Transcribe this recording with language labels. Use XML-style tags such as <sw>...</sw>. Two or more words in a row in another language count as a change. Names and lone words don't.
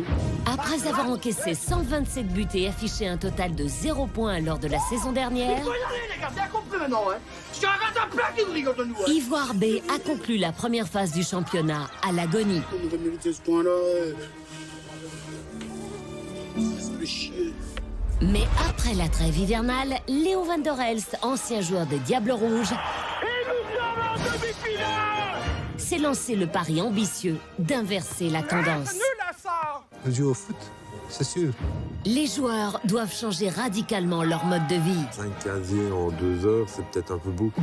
<fr>Après avoir encaissé 127 buts et affiché un total de 0 points lors de la saison dernière, Il faut y aller, les gars, bien compris maintenant, hein. Je suis un gars de plein qui nous rigole de nous, hein. Ivoire B a conclu la première phase du championnat à l'agonie. On devrait mériter ce point-là. Ça fait chier. Mais après la trêve hivernale, Léo van der Elst, ancien joueur des Diables Rouges, s'est lancé le pari ambitieux d'inverser la tendance. Je joue au foot, c'est sûr. Les joueurs doivent changer radicalement leur mode de vie. 5 casiers en 2 heures, c'est peut-être un peu beaucoup.</fr>